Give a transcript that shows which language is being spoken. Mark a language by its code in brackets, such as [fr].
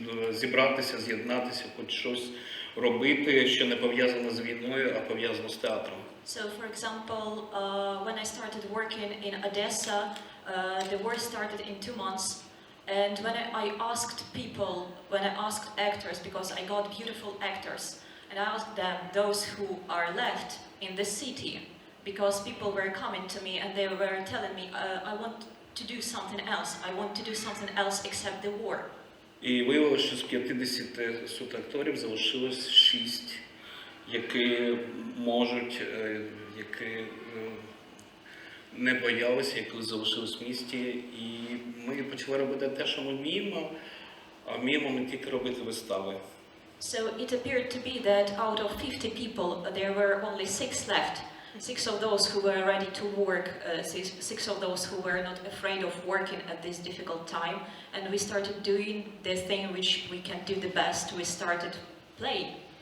[uk] зібратися, з'єднатися, хоч щось робити, що не пов'язано з війною, а пов'язано з театром. [en] So, for example, when I started working in Odessa, the war started in 2 months. And when I asked people, when I asked actors, because I got beautiful actors, and I asked them, those who are left in the city, because people were coming to me and they were telling me, I want to do something else. I want to do something else except the war. [uk] І виявилося, що з 50 акторів залишилось 6, які можуть, які не боялися, які залишились в місті. І ми почали робити те, що ми вміємо, а вміємо ми тільки робити вистави. [en] So it appeared to be that out of 50 people, there were only 6 left. 6 of those who were ready to work, 6 of those who were not afraid of working at this difficult time. And we started doing the thing which we can do the best. We started playing.